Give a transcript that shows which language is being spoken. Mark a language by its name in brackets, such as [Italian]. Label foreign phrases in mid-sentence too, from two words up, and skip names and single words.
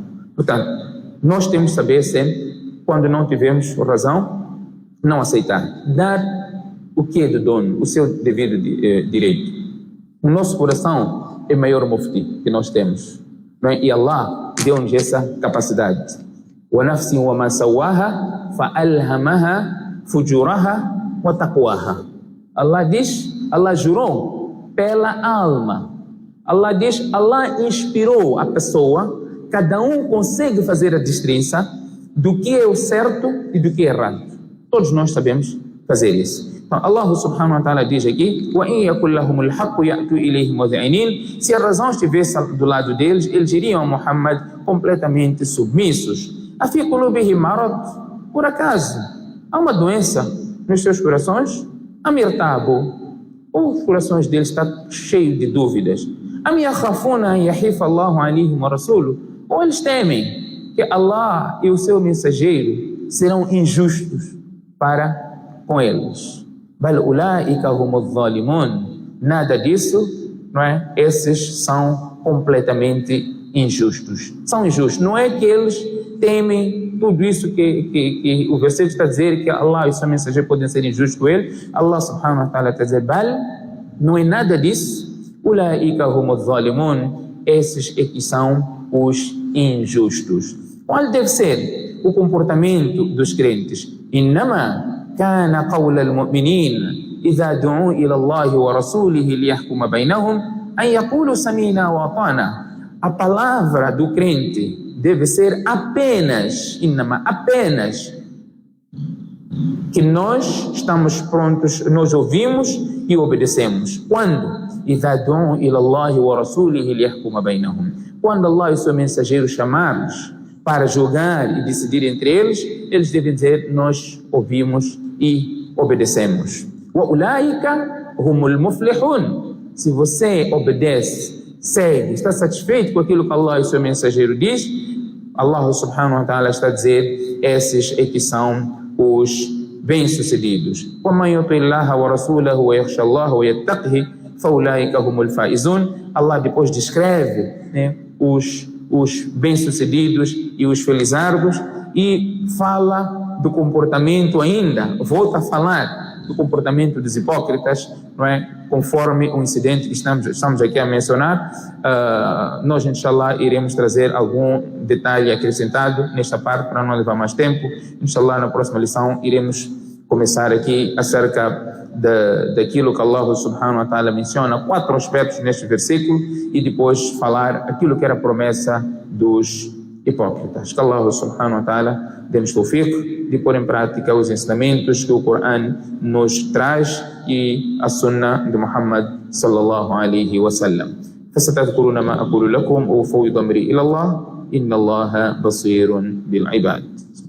[Portuguese] Portanto, nós temos que saber sempre, quando não tivermos razão, não aceitar. Dar o que é do dono, o seu devido direito. O nosso coração é o maior mufti que nós temos. Não é? E Allah deu-nos essa capacidade. [Arabic] وَنَفْسٍ وَمَا سَوَّاهَا فَأَلْهَمَهَا فُجُورَهَا وَتَقْوَاهَا. [Portuguese] Allah diz, Allah jurou pela alma. Allah diz, Allah inspirou a pessoa, cada um consegue fazer a distinção do que é o certo e do que é errado. Todos nós sabemos fazer isso. Então, Allah [Arabic] سبحانه وتعالى [Portuguese] diz aqui, [Arabic] وَإِنْ يَكُنْ لَهُمُ الْحَقُّ يَأْتُوا إِلَيْهِ مُذْعِنِينَ. [Portuguese] Se a razão estivesse do lado deles, eles iriam a Muhammad completamente submissos. [Arabic] أَفِي قُلُوبِهِمْ مَرَضٌ. [Portuguese] Por acaso, há uma doença nos seus corações? [Arabic] أَمْ يَرْتَابُوا. [Portuguese] Os corações deles estão cheios de dúvidas. [Arabic] أَمْ يَخَافُونَ أَنْ يَحِيفَ اللَّهُ عَلَيْهِمْ وَرَسُولُهُ. [Portuguese] Ou eles temem que Allah e o seu mensageiro serão injustos para com eles. [Arabic] بل أولئك هم الظالمون. [Portuguese] Nada disso, não é? Esses são completamente injustos. São injustos. Não é que eles temem tudo isso que o versículo está a dizer, que Allah e o seu mensageiro podem ser injustos com ele. Allah [Arabic] سبحانه وتعالى [Portuguese] está a dizer, bal, não é nada disso. [Arabic] أولئك هم الظالمون. [Portuguese] Esses é que são os injustos. Qual deve ser o comportamento dos crentes? [Arabic] إنما كان قول المؤمنين إذا دعوا إلى الله ورسوله ليحكم بينهم أن يقولوا سمعنا وأطعنا. [Portuguese] A palavra do crente deve ser apenas, innama, apenas, que nós estamos prontos, nós ouvimos e obedecemos. Quando? [Arabic] إذا دعوا إلى الله ورسوله ليحكم بينهم. [Portuguese] Quando Allah e seu mensageiro chamarmos para julgar e decidir entre eles, eles devem dizer, nós ouvimos e obedecemos. [Arabic] وَأُولَٰئِكَ هُمُ الْمُفْلِحُونَ. [Portuguese] Se você obedece, segue, está satisfeito com aquilo que Allah e seu mensageiro diz, Allah [Arabic] سبحانه وتعالى [Portuguese] está a dizer, esses é que são os bem-sucedidos. [Arabic] وَمَنْ يُطِعِ اللَّهَ وَرَسُولَهُ وَيَخْشَى اللَّهَ وَيَتَّقْهِ فَأُولَٰئِكَ هُمُ الْفَائِزُونَ. [Portuguese] Allah depois descreve, né, os bem-sucedidos e os felizardos e fala do comportamento ainda, volta a falar do comportamento dos hipócritas, não é? Conforme o incidente que estamos aqui a mencionar. Nós, inshallah, iremos trazer algum detalhe acrescentado nesta parte para não levar mais tempo. Inshallah, na próxima lição iremos começar aqui acerca daquilo que Allah [Arabic] سبحانه وتعالى [Portuguese] menciona, 4 aspectos neste versículo, e depois falar aquilo que era a promessa dos hipócritas. Que Allah [Arabic] سبحانه وتعالى [Portuguese] dê-nos tawfiq de pôr em prática os ensinamentos que o Coran nos traz e a Sunnah de Muhammad [Arabic] صلى الله عليه وسلم. فستذكرون ما أقول لكم وأفوض أمري إلى الله إن الله بصير بالعباد.